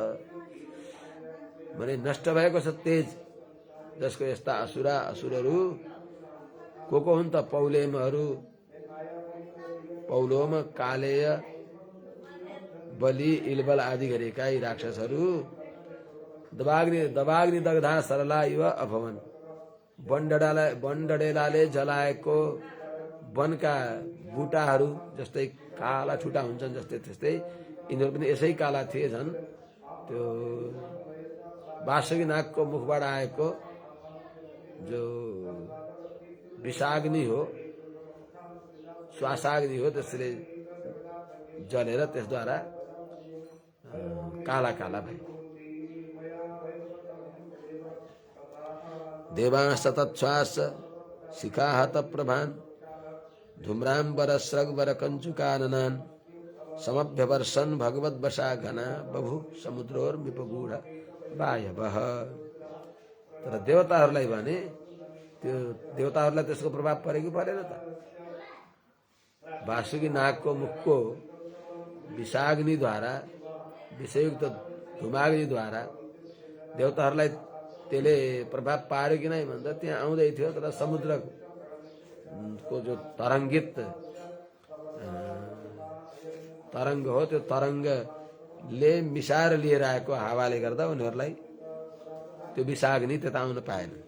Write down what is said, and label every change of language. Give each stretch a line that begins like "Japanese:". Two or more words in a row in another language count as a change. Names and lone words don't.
Nepali: भने नष्ट भएको छ तेज, जसको यस्ता असुरहरू को हुन् त पौलेमहरू, पौलोम कालेय बलि इलबल आदि गरेका यी राक्षसहरू
Sanskrit: दवाग्नि दग्धा सरला इव अभवन।
Nepali: वनडडेलाले जलाएको वनका बुटाहरू जस्तै काला ठुटा हुन्छन् जस्तै त्यस्तै यिनीहरू पनि यसै काला थिए झन्। त्यो वासुकी नागको मुखबाट आएको जो विषाग्नि हो, श्वासाग्नि हो, त्यसले जलेर त्यसद्वारा काला काला भए।
Sanskrit: देवांश तत्श्वास शिखाहत प्रभान धूम्रांबर स्रगवर कंचुकाननान समभ्यवर्षन् भगवत वशा घना बभु समुद्रोर्मिपगूढ वायवः।
Nepali: तर देवताहरूलाई भने त्यो देवताहरूलाई त्यसको प्रभाव परेको परेन त? वासुकी नागको मुखको विषाग्निद्वारा विषयुक्त धुमाग्निद्वारा देवताहरूलाई त्यसले प्रभाव पार्यो कि नै भन्दा त्यहाँ आउँदै थियो, तर समुद्रको जो तरङ्गित तरङ्ग हो त्यो तरङ्गले मिसाएर लिएर आएको हावाले गर्दा उनीहरूलाई त्यो विषाग्नि त्यता आउन पाएन।